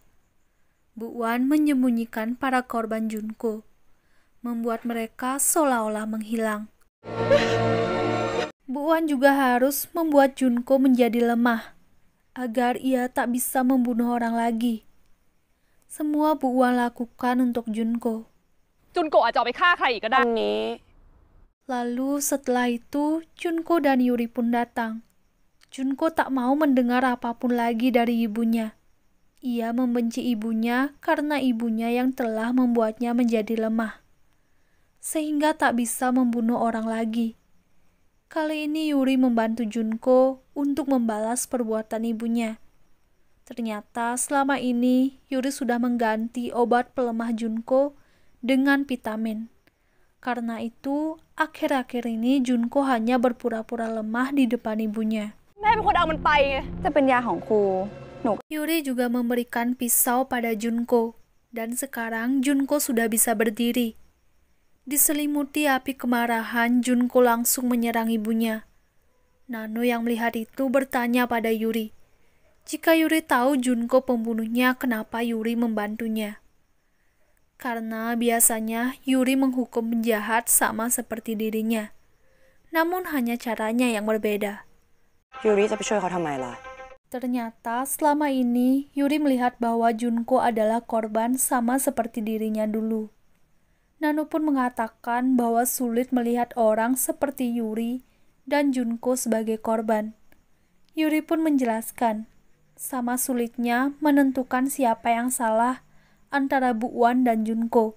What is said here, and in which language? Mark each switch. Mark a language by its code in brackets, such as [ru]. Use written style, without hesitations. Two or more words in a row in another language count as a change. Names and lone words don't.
[id] Bu Wan menyembunyikan para korban Junko, membuat mereka seolah-olah menghilang. Bu Wan juga harus membuat Junko menjadi lemah, agar ia tak bisa membunuh orang lagi. Semua Bu Wan lakukan untuk Junko. [th] จุนโกะอาจจะเอาไปฆ่าใครอีกก็ได้ [id] Lalu setelah itu, Junko dan Yuri pun datang. Junko tak mau mendengar apapun lagi dari ibunya. Ia membenci ibunya karena ibunya yang telah membuatnya menjadi lemah, sehingga tak bisa membunuh orang lagi. Kali ini Yuri membantu Junko untuk membalas perbuatan ibunya. Ternyata selama ini Yuri sudah mengganti obat pelemah Junko dengan vitamin. Karena itu, akhir-akhir ini Junko hanya berpura-pura lemah di depan ibunya. [th] แม่เป็นคนเอามันไปไง จะเป็นยาของครู [id] Yuri juga memberikan pisau pada Junko, dan sekarang Junko sudah bisa berdiri. Diselimuti api kemarahan, Junko langsung menyerang ibunya. Nano yang melihat itu bertanya pada Yuri. Jika Yuri tahu Junko pembunuhnya, kenapa Yuri membantunya? Karena biasanya Yuri menghukum penjahat sama seperti dirinya. Namun hanya caranya yang berbeda. [th] ยูริจะไปช่วยเขาทำไมล่ะ [id] Ternyata selama ini Yuri melihat bahwa Junko adalah korban sama seperti dirinya dulu. Nano pun mengatakan bahwa sulit melihat orang seperti Yuri dan Junko sebagai korban. Yuri pun menjelaskan, sama sulitnya menentukan siapa yang salah antara Bu Wan dan Junko.